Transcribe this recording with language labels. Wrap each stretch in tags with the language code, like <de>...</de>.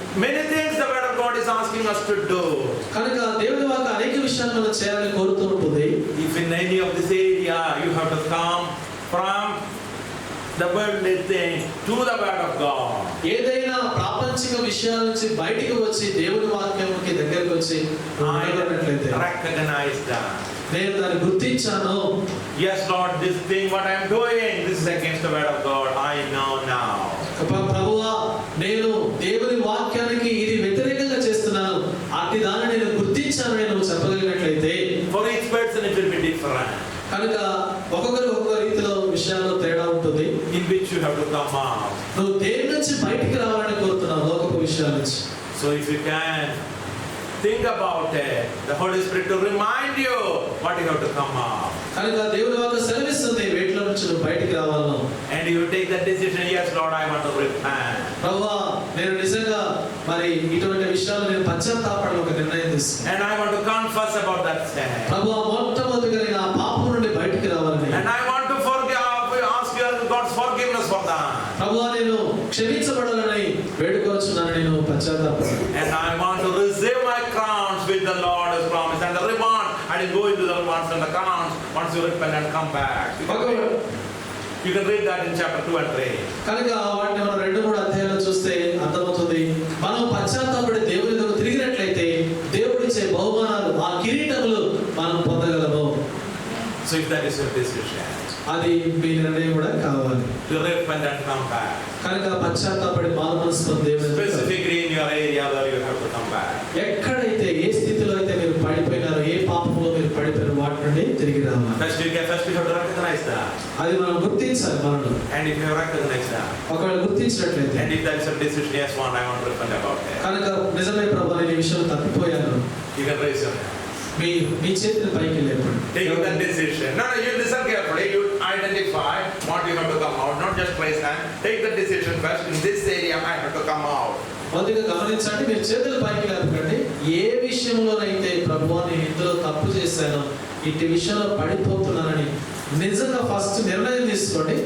<en>many things the word of God is asking us to do.</en> <te>కనుక దేవుని వాక్యం అనేక విషయాలు మనం చేయాలని కోరుతూ ఉంటుంది.</te> <en>If in any of this area you have to come from the worldly thing to the word of God.</en> <te>ఏదైనా ప్రాపంచిక విషయాల నుంచి బయటికి వచ్చి దేవుని వాక్యానికి దగ్గరికి వచ్చి ఉండగలిగినట్లయితే,</te> <en>recognize that.</en> <te>నేను దాన్ని గుర్తించాను.</te> <en>Yes Lord, this thing what I am doing, this is against the word of God. I know now.</en> <te>ప్రభువా, నేను దేవుని వాక్యానికి ఇది వ్యతిరేకంగా చేస్తున్నాను, అట్టి దాన్ని నేను గుర్తించాను నేను చెప్పగలిగినట్లయితే,</te> <en>for each person it will be different.</en> <te>కనుక ఒక్కొక్కరు ఒక్కొక్క రీతిలో విషయాల్లో తేడా ఉంటుంది.</te> <en>In which you have to come out.</en> <te>నువ్వు దేని నుంచి బయటికి రావాలని కోరుతున్నావు, లోకపు విషయాల నుంచి.</te> <en>So if you can think about it, the Holy Spirit to remind you what you have to come out.</en> <te>కనుక దేవుని వాక్యం సెలవిస్తుంది వేటిలో నుంచి నువ్వు బయటికి రావాలను.</te> <en>And you take that decision, yes Lord, I want to repent.</en> <te>ప్రభువా, నేను నిజంగా మరి ఇటువంటి విషయాలు నేను పశ్చాత్తాపడాలని ఒక నిర్ణయం తీసుకున్నాను.</te> <en>And I want to confess about that sin.</en> <te>ప్రభువా, మొట్టమొదటిగా నేను ఆ పాపం నుండి బయటికి రావాలని.</te> <en>And I want to ask you God's forgiveness for that.</en> <te>ప్రభువా, నేను క్షమించబడాలని వేడుకోవచ్చున్నాను, నేను పశ్చాత్తాపడాలి.</te> <en>And I want to receive my crowns with the Lord has promised, and the reward I will go into the rewards and the crowns once you repent and come back. You can read that in chapter 2 and 3.</en> <te>కనుక వాటిని మనం 2-3 అధ్యాయాలు చూస్తే అర్థమవుతుంది. మనం పశ్చాత్తాపడి దేవుని దగ్గరకు తిరిగినట్లయితే దేవుడిచ్చే బహుమానాలు, ఆ కిరీటములు మనం పొందగలము.</te> <en>So if that is your decision,</en> <te>అది మీ నిర్ణయం కూడా కావాలి.</te> <en>to repent and come back.</en> <te>కనుక పశ్చాత్తాపడి మారుమనసు పొంది దేవుని</te> <en>Specifically in your area where you have to come back.</en> <te>ఎక్కడైతే ఏ స్థితిలో అయితే మీరు పడిపోయినారో, ఏ పాపంలో మీరు పడిపోయిన వాటి నుండి తిరిగి రావాలి.</te> <en>First you have to recognize that.</en> <te>అది మనం గుర్తించాలి మనలో.</te> <en>And if you have recognized that,</en> <te>ఒకవేళ గుర్తించినట్లయితే,</te> <en>and if that is a decision, yes, one I want to repent about it,</en> <te>కనుక నిజమే ప్రభువా, నేను ఈ విషయంలో తప్పిపోయాను,</te> <en>you can raise your hand.</en> <te>మీ చేతిని పైకి లేపండి.</te> <en>Take that decision. No, you listen carefully. You identify what you have to come out. Not just raise hand. Take the decision first. In this area, I have to come out.</en> <te>మొదటిగా గమనించండి, మీరు చేతులు పైకి లేపకండి. ఏ విషయంలోనైతే ప్రభువా నేను ఇందులో తప్పు చేశాను, ఇట్టి విషయంలో పడిపోతున్నానని నిజంగా ఫస్ట్ నిర్ణయం తీసుకోండి.</te>